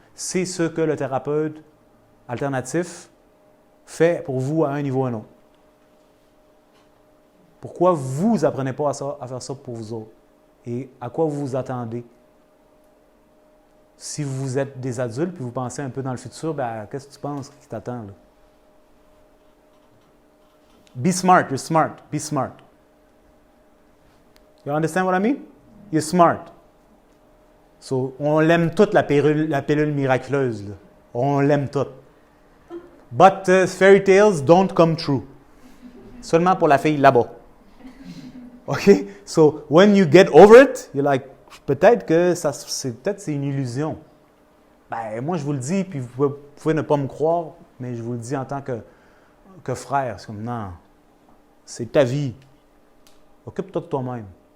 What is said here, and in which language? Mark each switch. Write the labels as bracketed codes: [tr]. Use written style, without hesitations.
[fr] C'est ce que le thérapeute alternatif fait pour vous à un niveau ou à un autre. Pourquoi vous n'apprenez pas à faire ça pour vous autres? Et à quoi vous vous attendez? Si vous êtes des adultes et vous pensez un peu dans le futur, ben, qu'est-ce que tu penses qui t'attend? Là? [en] Be smart, you're smart, be smart. You understand what I mean? You're smart. [fr] So, on l'aime toute la pilule miraculeuse. Là. On l'aime toute. [en] But fairy tales don't come true. [fr] Seulement pour la fille là-bas. OK? [en] So, when you get over it, you're like, [fr] peut-être que c'est une illusion. Ben, moi, je vous le dis, puis vous pouvez ne pas me croire, mais je vous le dis en tant que frère. C'est comme, non, c'est ta vie. Occupe-toi de toi-même.